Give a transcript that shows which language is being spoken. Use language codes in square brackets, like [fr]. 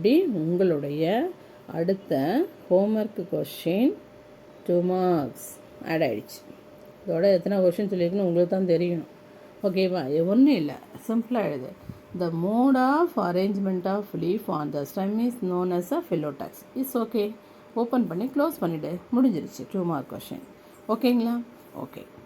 [ta] உங்களுடைய அடுத்த homework question 2 marks add ஆகிடுச்சு. இதோட எத்தனை கொஷின் சொல்லியிருக்குன்னு உங்களுக்கு தான் தெரியணும். ஓகேவா? ஒன்றும் இல்லை, சிம்பிளாக எழுது. [en] The mode of arrangement of leaf on the stem is known as a phyllotax. It's okay. [ta] Open பண்ணி க்ளோஸ் பண்ணிவிடு, முடிஞ்சிருச்சு. 2 மார்க் கொஷின். ஓகேங்களா? ஓகே.